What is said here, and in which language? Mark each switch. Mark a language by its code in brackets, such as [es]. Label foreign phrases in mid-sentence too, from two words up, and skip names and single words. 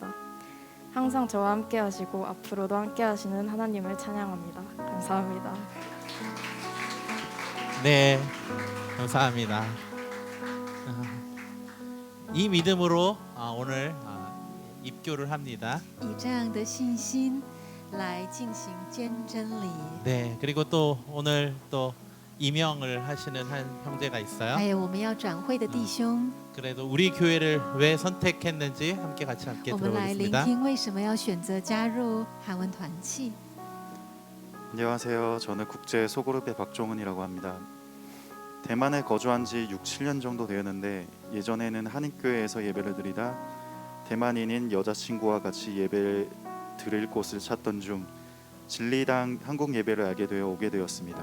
[ko] 항상 저와 함께 하시고 앞으로도 함께 하시는 하나님을 찬양합니다. 감사합니다. 네, 감사합니다. 이 믿음으로 오늘 입교를 합니다. [zh] 以这样的信心来进行见真理。 [ko] 네, 그리고 또 오늘 또 임명을 하시는 한 형제가 [zh] 还 [ko] 있어요. [zh] 有我们要转会的弟兄， [ko] 그래도 우리 교회를 왜 선택했는지 함께 [zh] 我们来聆 [ko] 들어보겠습니다. [zh] 听为什么要选择加入韩文团契。 [ko] 안녕하세요. 저는 국제 소그룹의 박종은이라고 합니다. 대만에 거주한 지 6, 7년 정도 되었는데 예전에는 한인교회에서 예배를 드리다 대만인인 여자친구와 같이 예배를 드릴 곳을 찾던 중 진리당 한국 예배를 알게 되어 오게 되었습니다.